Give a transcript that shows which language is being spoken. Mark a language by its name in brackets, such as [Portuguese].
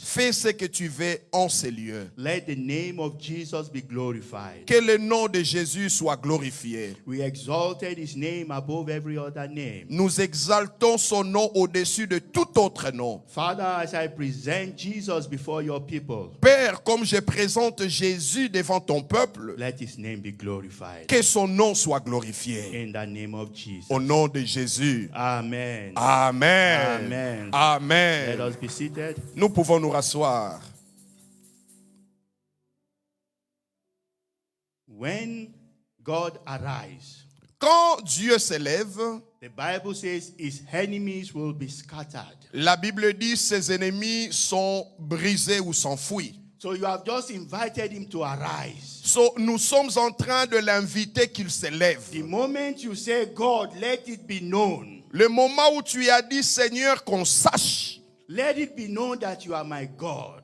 [French] Fais ce que tu veux en ces lieux. [English] Let the name of Jesus be glorified. [French] Que le nom de Jésus soit glorifié. [English] We exalted his name above every other name. [French] Nous exaltons son nom au-dessus de tout autre nom. [English] Father, as I present Jesus before your people, [French] Père, comme je présente Jésus devant ton peuple, [English] let his name be glorified. [French] que son nom soit glorifié. [English] In the name of Jesus. [French] Au nom de Jésus. [English] Amen. Amen. Amen. Let Amen. us be seated. [French] Nous pouvons nous rasseoir. [English] When God arise, [French] Quand Dieu s'élève, [English] the Bible says his enemies will be scattered. [French] la Bible dit ses ennemis sont brisés ou s'enfuient. [English] So you have just invited him to arise. [French] So, nous sommes en train de l'inviter qu'il s'élève. [English] The moment you say, God, let it be known, [French] Le moment où tu as dit, Seigneur, qu'on sache [English] let it be known that you are my God.